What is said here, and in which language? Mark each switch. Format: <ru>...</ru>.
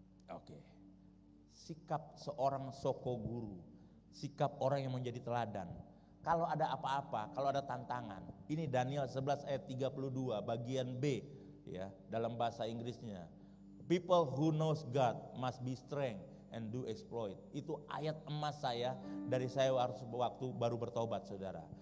<id>Oke. sikap seorang soko guru, sikap orang yang menjadi teladan. Kalau ada apa-apa, kalau ada tantangan, ini Daniel 11 ayat 32 bagian B ya, dalam bahasa Inggrisnya.</id> <en>People who knows God must be strength and do exploit.</en> <id>Itu ayat emas saya dari saya waktu baru bertobat, saudara.</id>